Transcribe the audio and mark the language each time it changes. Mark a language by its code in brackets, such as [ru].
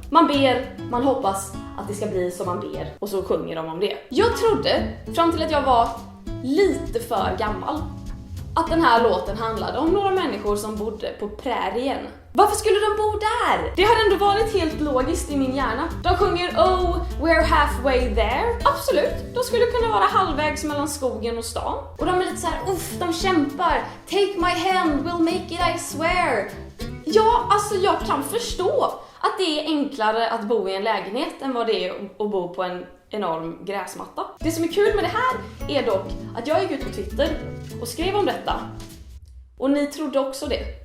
[sv] Man ber, man hoppas att det ska bli som man ber och så sjunger de om det. Jag trodde, fram till att jag var lite för gammal, att den här låten handlade om några människor som bodde på prärien. Varför skulle de bo där? Det hade ändå varit helt logiskt i min hjärna. De sjunger [en] Oh, we're halfway there. [sv] Absolut, de skulle kunna vara halvvägs mellan skogen och stan. Och de är lite så här, de kämpar. [en] Take my hand, we'll make it, I swear. [sv] Ja, alltså jag kan förstå att det är enklare att bo i en lägenhet än vad det är att bo på en enorm gräsmatta. Det som är kul med det här är dock att jag gick ut på Twitter och skrev om detta. Och ni trodde också det.